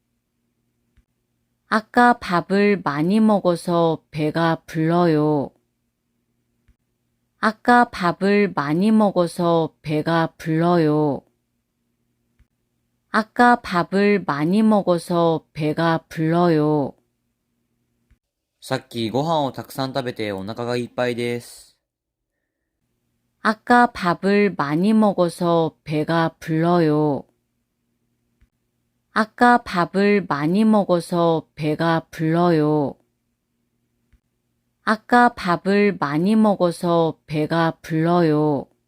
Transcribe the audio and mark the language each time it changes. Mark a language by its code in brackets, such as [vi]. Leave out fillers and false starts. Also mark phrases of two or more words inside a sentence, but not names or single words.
[ko] 아까 밥을 많이 먹어서 배가 불러요. 아까 밥을 많이 먹어서 배가 불러요. 아까 밥을 많이 먹어서 배가 불러요. [ja] さっきご飯をたくさん食べてお腹がいっぱいです。 [ko] 아까 밥을 많이 먹어서 배가 불러요. 아까 밥을 많이 먹어서 배가 불러요. 아까 밥을 많이 먹어서 배가 불러요.